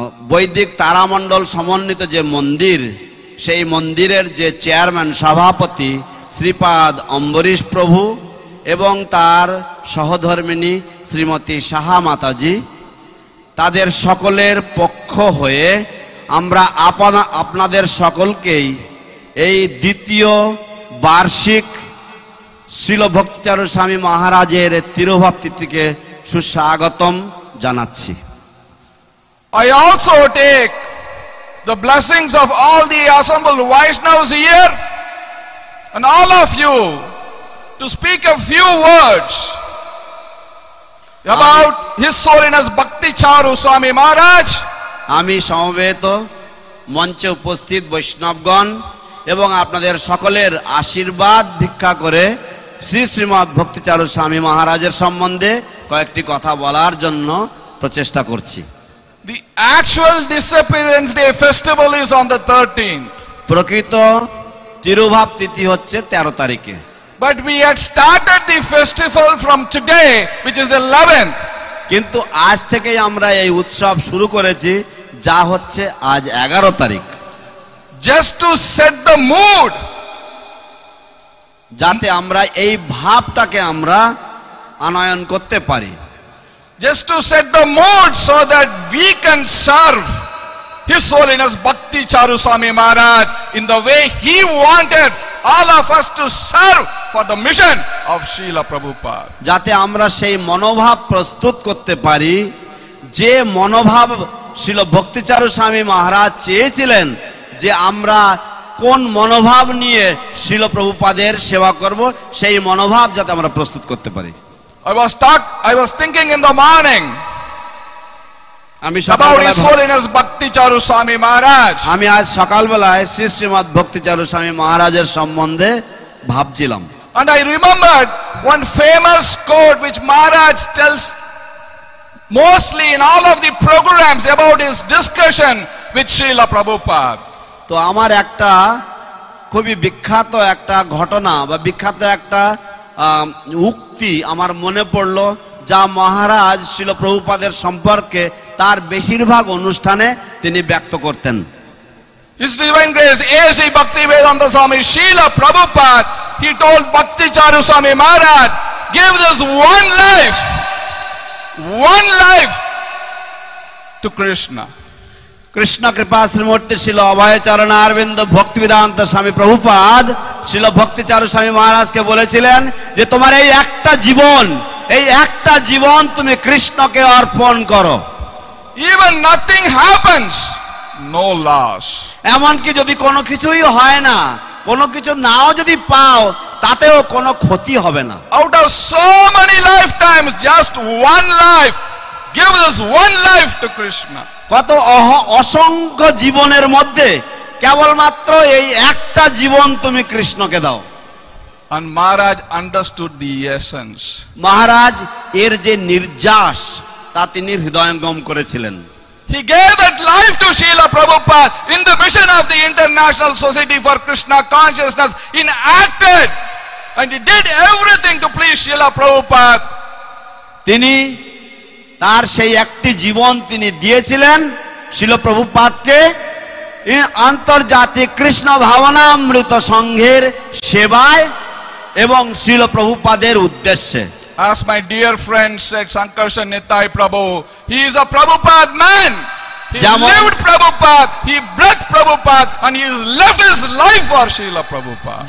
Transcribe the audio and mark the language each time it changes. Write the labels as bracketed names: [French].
[Bangla] বৈদিক তারামণ্ডল সমন্বিত যে মন্দির, সেই মন্দিরের যে চেয়ারম্যান সভাপতি শ্রীপাদ অম্বরীশ প্রভু এবং তার সহধর্মিনী শ্রীমতী সাহা মাতাজি, তাদের সকলের পক্ষ হয়ে আমরা আপনাদের সকলকেই এই দ্বিতীয় বার্ষিক শ্রীল ভক্তিচারু স্বামী মহারাজের তিরোভাব তিথিকে সুস্বাগতম জানাচ্ছি। [English] I also take the blessings of all the assembled Vaishnavas here and all of you to speak a few words about His Holiness Bhakti Charu Swami Maharaj. [Bangla] আমি সমবেত মঞ্চে উপস্থিত বৈষ্ণবগণ এবং আপনাদের সকলের আশীর্বাদ ভিক্ষা করে শ্রী শ্রীমৎ ভক্তিচারু স্বামী মহারাজের সম্বন্ধে কয়েকটি কথা বলার জন্য প্রচেষ্টা করছি। [English] The actual disappearance day festival is on the 13th. [Bangla] প্রকৃত তিরোভাব তিথি হচ্ছে 13 তারিখে। [English] But we had started the festival from today, which is the 11th. [Bangla] কিন্তু আজ থেকেই আমরা এই উৎসব শুরু করেছি, যা হচ্ছে আজ 11 তারিখ। [English] Just to set the mood. [Bangla] যাতে আমরা এই ভাবটাকে আমরা আনয়ন করতে পারি। [English] Just to set the mood so that we can serve His Holiness Bhakti Charu Swami Maharaj in the way He wanted all of us to serve for the mission of Srila Prabhupada. [Bangla] যাতে আমরা সেই মনোভাব প্রস্তুত করতে পারি যে মনোভাব শ্রীল ভক্তিচারু স্বামী মহারাজ চেয়েছিলেন, যে আমরা কোন মনোভাব নিয়ে শ্রীল প্রভুপাদের সেবা করব, সেই মনোভাব যাতে আমরা প্রস্তুত করতে পারি। [English] I was thinking in the morning about His Holiness Bhakti Charu Swami Maharaj. [Bangla] আমি আজ সকালবেলায় শ্রী শ্রীমৎ ভক্তিচারু স্বামী মহারাজের সম্বন্ধে ভাবছিলাম। [English] And I remembered one famous quote which Maharaj tells mostly in all of the programs about his discussion with Srila Prabhupada. [Bangla] তো আমার একটা খুবই বিখ্যাত একটা ঘটনা বা বিখ্যাত একটা উক্তি আমার মনে পড়লো, যা মহারাজ শ্রীল প্রভুপাদের সম্পর্কে তার বেশিরভাগ অনুষ্ঠানে তিনি ব্যক্ত করতেন। [English] His Divine Grace A.C. Bhaktivedanta Swami Srila Prabhupada, he told Bhakti Charu Swami Maharaj, give this one life to Krishna. [Bangla] Krishna কৃপা শ্রীমূর্তি শিল অভয় চরণ অরবিন্দ ভক্তিবেদান্ত স্বামী প্রভুপাদ শিল ভক্তিচারু স্বামী মহারাজকে বলেছিলেন যে তোমার এই একটা জীবন তুমি কৃষ্ণকে অর্পণ করো। [English] Even nothing happens, no loss. [Bangla] এমনকি যদি কোনো কিছুই হয় না, কোনো কিছু নাও যদি পাও, তাতেও কোনো ক্ষতি হবে না। [English] Out of so many lifetimes, just one life, give this one life to Krishna. [Bangla] কত অসংখ্য জীবনের মধ্যে কেবলমাত্র এই একটা জীবন তুমি কৃষ্ণকে দাও। [English] And Maharaj understood the essence. [Bangla] মহারাজ এর যে নির্যাস তা তিনি হৃদয়ঙ্গম করেছিলেন। [English] He gave that life to Srila Prabhupada in the mission of the International Society for Krishna Consciousness. He acted and he did everything to please Srila Prabhupada. [Bangla] তিনি তার সেই একটি জীবন তিনি দিয়েছিলেন শিল প্রভুপাদকে আন্তর্জাতিক কৃষ্ণ ভাবনামৃত সংঘের সেবায় এবং শিল প্রভুপাদের উদ্দেশ্যে। [English] As my dear friend said, Sankarshan Nitai Prabhu, he is a Prabhupada man. He lived Prabhupada, he breathed Prabhupada, and he has left his life for Srila Prabhupada.